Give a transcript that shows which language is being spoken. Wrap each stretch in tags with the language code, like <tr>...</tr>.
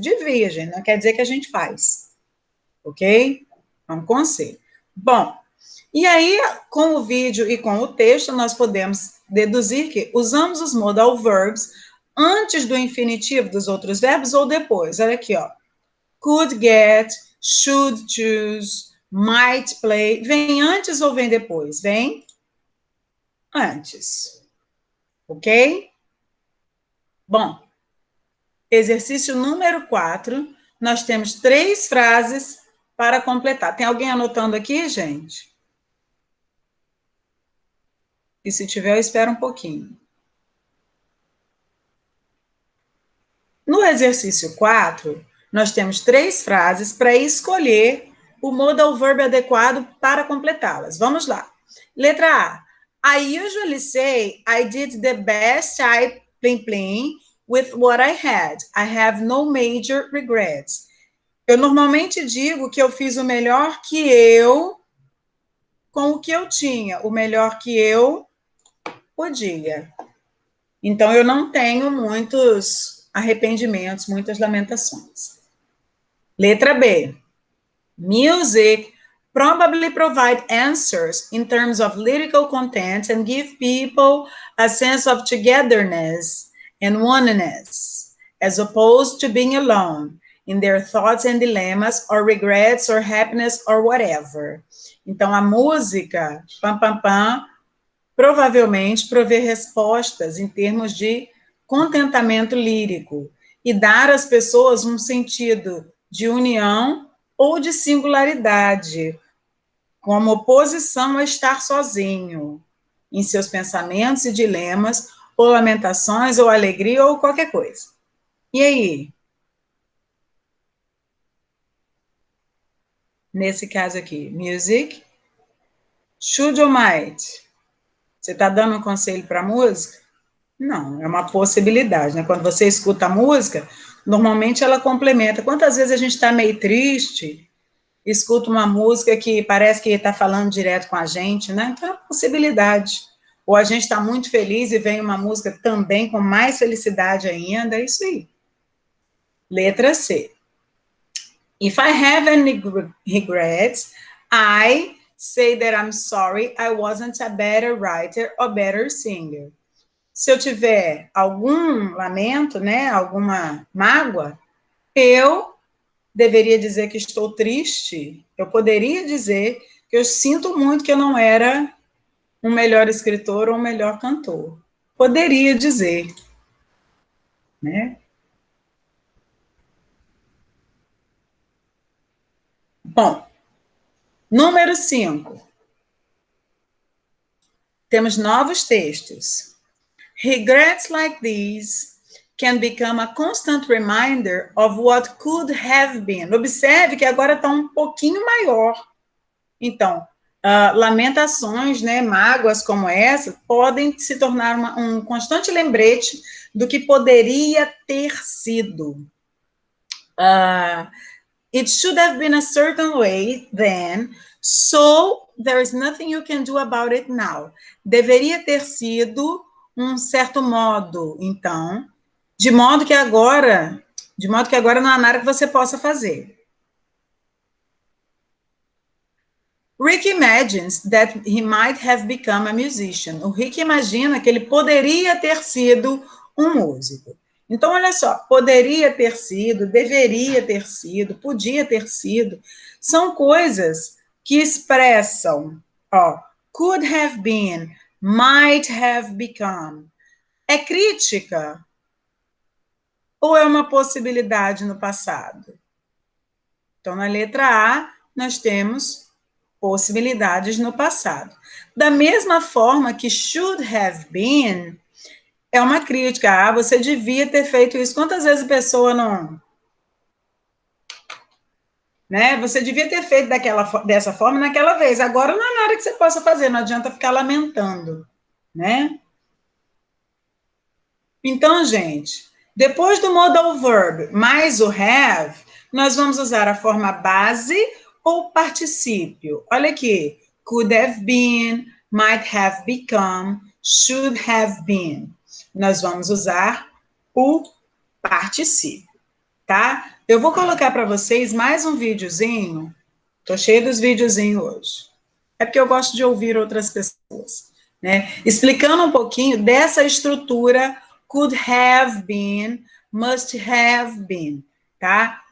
<pt>Devia, gente, não quer dizer que a gente faz. Ok? É um conselho. Bom, e aí, com o vídeo e com o texto, nós podemos deduzir que usamos os modal verbs antes do infinitivo dos outros verbos ou depois. Olha aqui, ó.</pt> <en>Could get, should choose, might play.</en> <pt>Vem antes ou vem depois? Vem antes. Ok? Bom, exercício número 4, nós temos 3 frases para completar. Tem alguém anotando aqui, gente? E se tiver, eu espero um pouquinho. No exercício 4, nós temos 3 frases para escolher o modal verb adequado para completá-las. Vamos lá. Letra A.</pt> <en>I usually say I did the best I plim plim with what I had. I have no major regrets.</en> <pt>Eu normalmente digo que eu fiz o melhor que eu com o que eu tinha, o melhor que eu podia. Então, eu não tenho muitos arrependimentos, muitas lamentações. Letra B.</pt> <en>Music probably provide answers in terms of lyrical content and give people a sense of togetherness and oneness, as opposed to being alone in their thoughts and dilemmas or regrets or happiness or whatever.</en> <pt>Então, a música, pam, pam, pam, provavelmente prover respostas em termos de contentamento lírico e dar às pessoas um sentido de união ou de singularidade, como oposição a estar sozinho em seus pensamentos e dilemas, ou lamentações, ou alegria, ou qualquer coisa. E aí? Nesse caso aqui, music, should or might? Você está dando um conselho para a música? Não, é uma possibilidade, né? Quando você escuta a música, normalmente ela complementa. Quantas vezes a gente está meio triste, escuta uma música que parece que está falando direto com a gente, né? Então é uma possibilidade. Ou a gente está muito feliz e vem uma música também com mais felicidade ainda, é isso aí. Letra C.</pt> <en>If I have any regrets, I say that I'm sorry I wasn't a better writer or better singer.</en> <pt>Se eu tiver algum lamento, né, alguma mágoa, eu deveria dizer que estou triste. Eu poderia dizer que eu sinto muito que eu não era um melhor escritor ou um melhor cantor. Poderia dizer, né? Bom, número 5. Temos novos textos.</pt> <en>Regrets like these can become a constant reminder of what could have been.</en> <pt>Observe que agora está um pouquinho maior. Então, lamentações, né, mágoas como essa, podem se tornar um constante lembrete do que poderia ter sido.</pt> <en>It should have been a certain way then, so there is nothing you can do about it now.</en> <pt>Deveria ter sido um certo modo, então, de modo que agora não há nada que você possa fazer.</pt> <en>Rick imagines that he might have become a musician.</en> <pt>O Rick imagina que ele poderia ter sido um músico. Então, olha só, poderia ter sido, deveria ter sido, podia ter sido, são coisas que expressam,</pt> <en>could have been, might have become.</en> <pt>É crítica ou é uma possibilidade no passado? Então, na letra A, nós temos possibilidades no passado. Da mesma forma que</pt> <en>should have been</en> <pt>é uma crítica. Você devia ter feito isso. Quantas vezes a pessoa não... Né? Você devia ter feito dessa forma naquela vez. Agora não há nada que você possa fazer. Não adianta ficar lamentando. Né? Então, gente, depois do modal verb mais o have, nós vamos usar a forma base ou particípio. Olha aqui.</pt> <en>Could have been, might have become, should have been.</en> <pt>Nós vamos usar o particípio, tá? Eu vou colocar para vocês mais um videozinho. Tô cheia dos videozinhos hoje. É porque eu gosto de ouvir outras pessoas, né? Explicando um pouquinho dessa estrutura</pt> <en>could have been, must have been,</en> <pt>tá?</pt>